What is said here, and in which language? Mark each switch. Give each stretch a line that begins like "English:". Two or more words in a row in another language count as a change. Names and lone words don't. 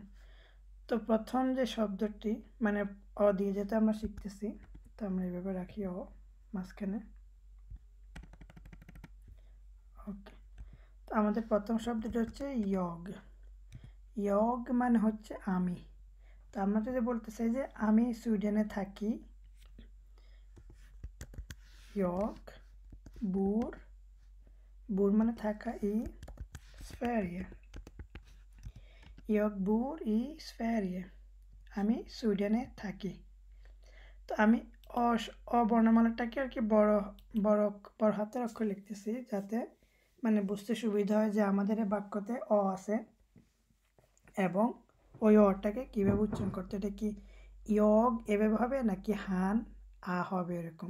Bangla: তো প্রথম যে শব্দটি মানে অ দিয়ে যেটা আমরা শিখতেছি, তো আমরা এইভাবে রাখি অ মাঝখানে। ওকে, তো আমাদের প্রথম শব্দটি হচ্ছে ইয়গ। ইয়গ মানে হচ্ছে আমি, তো আমরা যদি বলতে চাই যে আমি সুইডেনে থাকি,
Swedish: jag bor, bor
Bangla: মানে থাকা,
Swedish: i Sverige, jag bor i Sverige,
Bangla: আমি সুইডেনে থাকি। তো আমি অবর্ণমালাটাকে আর কি বড় বড় বড় হাতের অক্ষর লিখতেছি, যাতে মানে বুঝতে সুবিধা হয় যে আমাদের এই বাক্যতে অ আছে এবং ওই অটাকে কীভাবে উচ্চারণ করতে, এটা কি ইয়গ এভাবে হবে নাকি হান আ হবে এরকম।